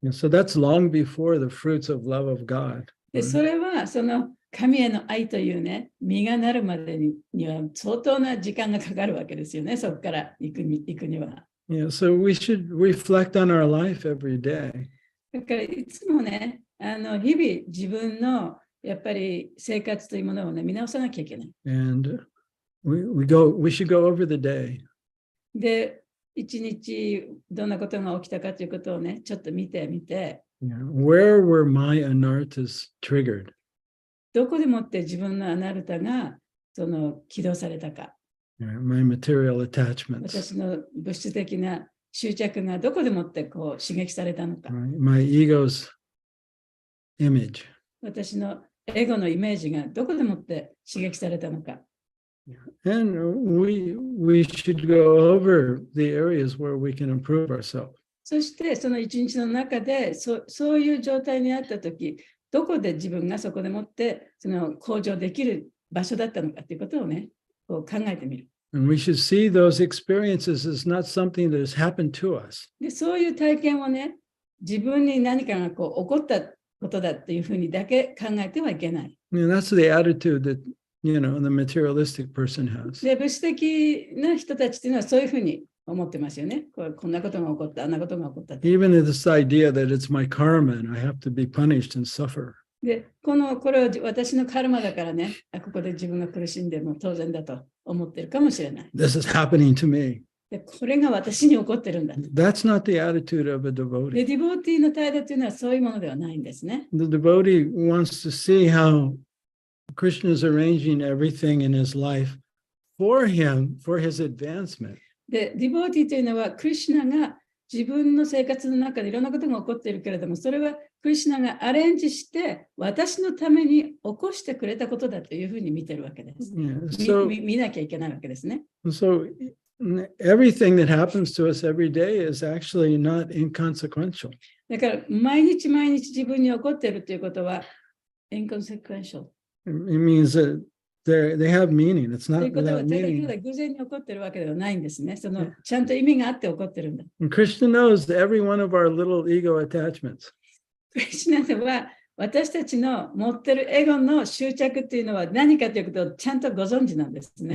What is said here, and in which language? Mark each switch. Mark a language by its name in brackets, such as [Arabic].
[English] So that's long before the fruits of love of God. [Japanese] で、それはその神への愛というね、実がなるまでには相当な時間がかかるわけですよね、そこから行くには。 [English] Yeah, so we should reflect on our life every day. [Japanese] だからいつもね、日々自分のやっぱり生活というものをね、見直さなきゃいけない。 [English] And we should go over the day. [Japanese] で、一日どんなことが起きたかということをね、ちょっと見てみて、 [English] Yeah. Where were my anarthas triggered? [Japanese] どこでもって自分のアナルタがその起動されたか。 [English] Yeah, my material attachments. [Japanese] 私の物質的な執着がどこでもってこう刺激されたのか。 [English] My ego's image. [Japanese] 私のエゴのイメージがどこでもって刺激されたのか。 [English] And we should go over the areas where we can improve ourselves. [Japanese] そしてその一日の中でそういう状態にあったとき、どこで自分がそこでもってその向上できる場所だったのかということをね、こう考えてみる。 [English] And we should see those experiences as not something that has happened to us. [Japanese] で、そういう体験をね、自分に何かがこう起こったことだっていうふうにだけ考えてはいけない。 [English] And that's the attitude that the materialistic person has. [Japanese] で、物質的な人たちっていうのはそういうふうに思ってますよね。こんなことが起こった、あんなことが起こった。 [English] Even this idea that it's my karma and I have to be punished and suffer. [Japanese] で、これは私のカルマだからね、ここで自分が苦しんでも当然だと思ってるかもしれない。 [English] This is happening to me. [Japanese] で、これが私に起こってるんだ。 [English] That's not the attitude of a [Japanese] で、 [English] devotee. [Japanese] ディボーティーの態度というのはそういうものではないんですね。 [English] The devotee wants to see how Krishna is arranging everything in his life for him, for his advancement. [Japanese] で、ディボーティーというのは、クリシュナが自分の生活の中でいろんなことが起こっているけれども、それはクリシュナがアレンジして、私のために起こしてくれたことだというふうに見てるわけです。見なきゃいけないわけですね。 [English] So everything that happens to us every day is actually not inconsequential. [Japanese] だから、毎日毎日自分に起こっているということは、inconsequential。 [English] It means that they have meaning. It's [Japanese] とい [English] not [Japanese] うことは、 [English] without [Japanese] ただた [English] meaning. [Japanese] だ偶然に起こっているわけではないんですね。ちゃんと意味があって起こってるんだ。 [English] And Krishna knows every one of our little ego attachments. [Japanese] クリシュナでは、私たちの持ってるエゴの執着っていうのは何かということをちゃんとご存知なんですね。